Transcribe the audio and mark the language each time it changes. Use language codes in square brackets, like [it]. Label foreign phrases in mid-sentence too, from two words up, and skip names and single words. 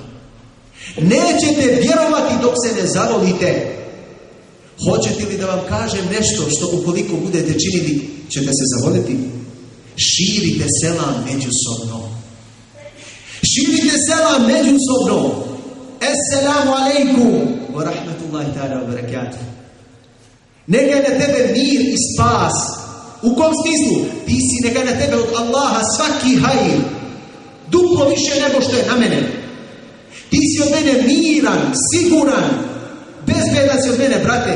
[bs] Nećete vjerovati dok se ne zavolite. Hoćete li da vam kažem nešto što ukoliko budete činili ćete se zavoliti? Širite selam međusobno. Širite selam međusobno. [ar] السلام عليكم ورحمة الله تعالى وبركاته. [bs] Neka je na tebe mir i spas. U kom smislu? Ti si, neka je na tebe od Allaha svaki hajr. Duplo više nego što je na mene. Ti si od mene miran, siguran. Bezbedan si od mene, brate.